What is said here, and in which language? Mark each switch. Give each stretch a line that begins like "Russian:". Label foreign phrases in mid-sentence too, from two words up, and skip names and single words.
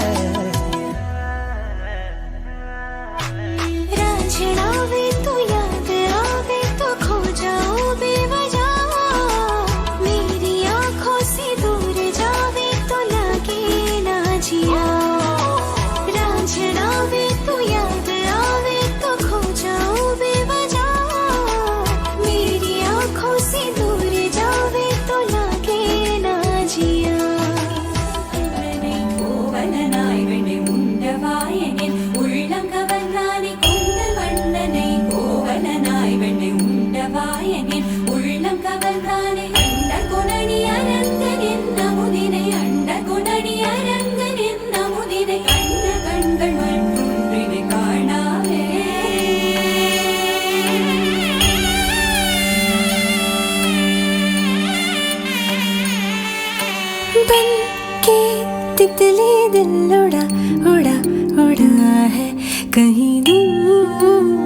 Hindi: रांझना वे तो याद आवे तो खो जाऊं बेवजह मेरी आंखों से दूर जावे तो लगे ना जिया रांझना वे तो याद आवे तो खो जाऊं बेवजह मेरी आंखों से दूर जावे तो लगे ना जिया
Tamil: கோவலனாய் வெண்ணை உண்டவாயனில் உள்ளம் கவர்ந்தானே கொண்டல் வண்ணனை கோவலனாய் வெண்ணை உண்டவாயனில் உள்ளம் கவர்ந்தானே அண்ட கொணடி அரங்கனின் நமுதினை அண்ட கொணடி அரங்கனின் நமுதினை கண்ட கண்கள் மற்றொன்றினை காணாவே
Hindi: बन के तितली दिल उड़ा उड़ा उड़ा है कहीं दूर